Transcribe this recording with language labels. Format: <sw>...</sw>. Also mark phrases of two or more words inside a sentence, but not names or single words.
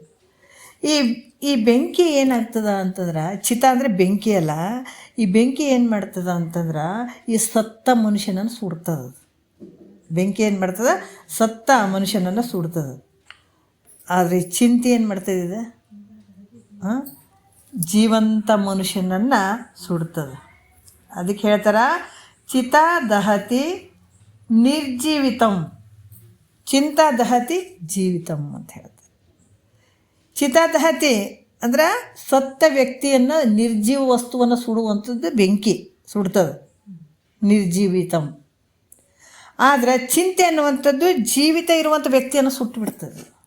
<kn>ಈ ಬೆಂಕಿ ಏನಾಗ್ತದ ಅಂತಂದ್ರೆ, ಚಿತ ಅಂದರೆ ಬೆಂಕಿ ಅಲ್ಲ, ಈ ಬೆಂಕಿ ಏನು ಮಾಡ್ತದ ಅಂತಂದ್ರೆ ಈ ಸತ್ತ ಮನುಷ್ಯನನ್ನು ಸುಡ್ತದ. ಬೆಂಕಿ ಏನು ಮಾಡ್ತದೆ, ಸತ್ತ ಮನುಷ್ಯನನ್ನು ಸುಡ್ತದೆ. ಆದರೆ ಚಿಂತೆ ಏನು ಮಾಡ್ತದಿದೆ, ಜೀವಂತ ಮನುಷ್ಯನನ್ನು ಸುಡ್ತದೆ. ಅದಕ್ಕೆ ಹೇಳ್ತಾರೆ</kn> <sa>ಚಿತ ದಹತಿ ನಿರ್ಜೀವಿತಂ, ಚಿಂತ ದಹತಿ ಜೀವಿತಂ</sa> <kn>ಅಂತ ಹೇಳ್ತಾರೆ.</kn> <sa>ಚಿತ ದಹತಿ</sa> <kn>ಅಂದ್ರೆ ಸತ್ತ ವ್ಯಕ್ತಿಯನ್ನು, ನಿರ್ಜೀವ ವಸ್ತುವನ್ನು ಸುಡುವಂಥದ್ದು ಬೆಂಕಿ ಸುಡ್ತದೆ, ನಿರ್ಜೀವಿತಂ. ಆದರೆ ಚಿಂತೆ ಅನ್ನುವಂಥದ್ದು ಜೀವಿತ ಇರುವಂಥ ವ್ಯಕ್ತಿಯನ್ನು ಸುಟ್ಟು ಬಿಡ್ತದೆ.</kn>